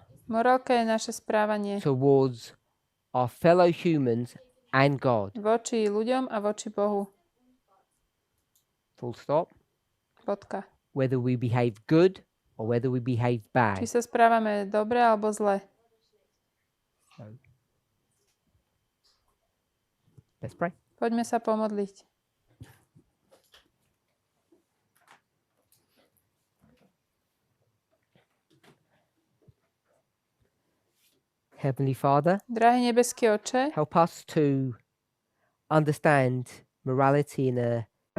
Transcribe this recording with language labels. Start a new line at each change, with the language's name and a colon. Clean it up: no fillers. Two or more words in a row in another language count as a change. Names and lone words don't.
Slovak: Morálka je naše správanie
English: towards our fellow humans and God.
Slovak: voči ľuďom a voči Bohu.
English: Full stop.
Slovak: Bodka.
English: Whether we behave good or whether we behave
Slovak: Či
English: bad.
Slovak: sa správame dobre alebo zle.
English: Let's pray.
Slovak: Poďme sa pomodliť.
English: Heavenly Father,
Slovak: Drahý nebeský Oče,
English: help us to understand morality in a